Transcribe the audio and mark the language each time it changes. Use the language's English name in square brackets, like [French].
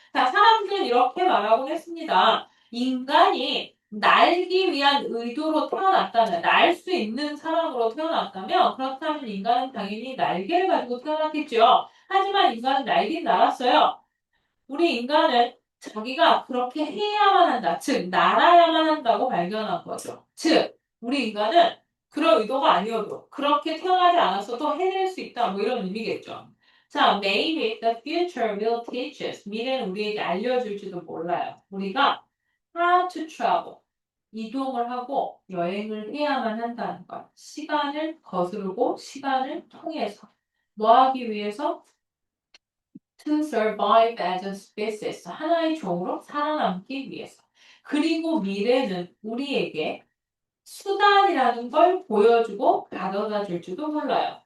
[Korean] 자, 사람들은 이렇게 말하곤 했습니다. 인간이 날기 위한 의도로 태어났다면, 날 수 있는 사람으로 태어났다면, 그렇다면 인간은 당연히 날개를 가지고 태어났겠죠. 하지만 인간은 날긴 날았어요. 우리 인간은 자기가 그렇게 해야만 한다. 즉, 날아야만 한다고 발견한 거죠. 즉, 우리 인간은 그런 의도가 아니어도 그렇게 태어나지 않았어도 해낼 수 있다. 뭐 이런 의미겠죠. [English] 자, maybe the future will teach us. [Korean] 미래는 우리에게 알려줄지도 몰라요. 우리가 [English] how to travel. [Korean] 이동을 하고 여행을 해야만 한다는 것. 시간을 거스르고 시간을 통해서. 뭐 하기 위해서? [English] To survive as a species. [Korean] 하나의 종으로 살아남기 위해서. 그리고 미래는 우리에게 수단이라는 걸 보여주고 가져다 줄지도 몰라요.